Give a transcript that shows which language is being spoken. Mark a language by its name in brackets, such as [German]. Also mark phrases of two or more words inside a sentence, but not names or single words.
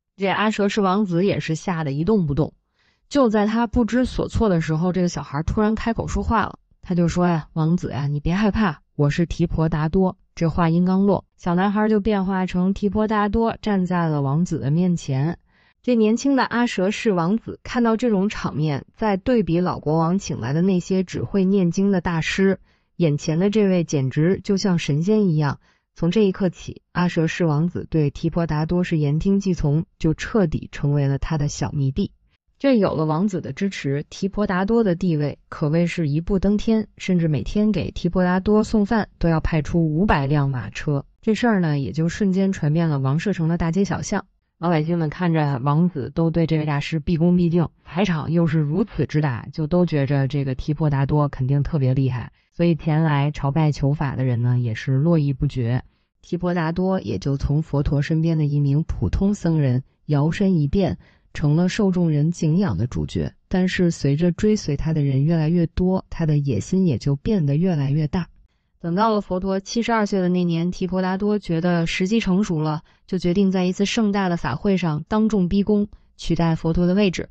[Chinese] 這阿舍氏王子也是嚇得一動不動。就在他不知所措的時候，這個小孩突然開口說話了。他就說呀，王子呀，你別害怕，我是提婆達多。這話音剛落，小男孩就變化成提婆達多，站在了王子的面前。這年輕的阿舍氏王子看到這種場面，再對比老國王請來的那些只會念經的大師，眼前的這位簡直就像神仙一樣。從這一刻起，阿舍氏王子對提婆達多是言聽計從，就徹底成為了他的小迷弟。這有了王子的支持，提婆達多的地位可謂是一步登天，甚至每天給提婆達多送飯都要派出500輛馬車。這事兒呢，也就瞬間傳遍了王舍城的大街小巷。老百姓們看着王子都對這位大師畢恭畢敬，排場又是如此之大，就都覺着這個提婆達多肯定特別厲害，所以前來朝拜求法的人呢，也是络繹不絕。提婆達多也就從佛陀身邊的一名普通僧人搖身一變，成了受眾人敬仰的主角。但是隨着追隨他的人越來越多，他的野心也就变得越來越大。等到了佛陀72歲的那年，提婆達多覺得時機成熟了，就決定在一次盛大的法會上當眾逼宮，取代佛陀的位置。